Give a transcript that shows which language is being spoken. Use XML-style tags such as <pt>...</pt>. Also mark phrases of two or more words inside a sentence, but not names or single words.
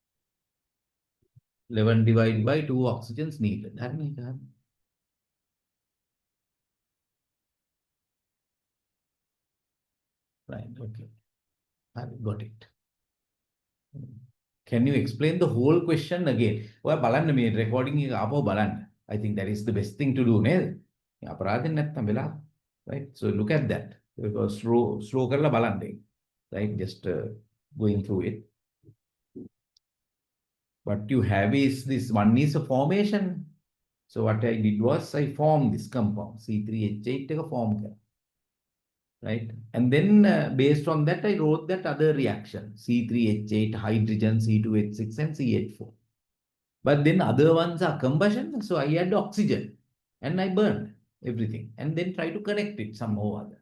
<en>11 divided by 2 oxygens needed. Right. Okay. Got it. Can you explain the whole question again? Well,</en> <si>බලන්න මේ recording එක ආපහු බලන්න.</si> <en>I think that is the best thing to do,</en> <si>නේද? අපරාධෙන් නැත්තම් වෙලා.</si> <en>Right? So look at that.</en> <si>Because slow කරලා බලන්න.</si> <en>Right? Just going through it. What you have is this one is a formation. So what I did was I formed this compound C3H8</en> <si>එක form කරා.</si> <en>Right? And then based on that, I wrote that other reaction, C3H8, hydrogen, C2H6, and CH4. But then other ones are combustion, so I add oxygen, and I burned everything, and then try to connect it somehow or other.</en>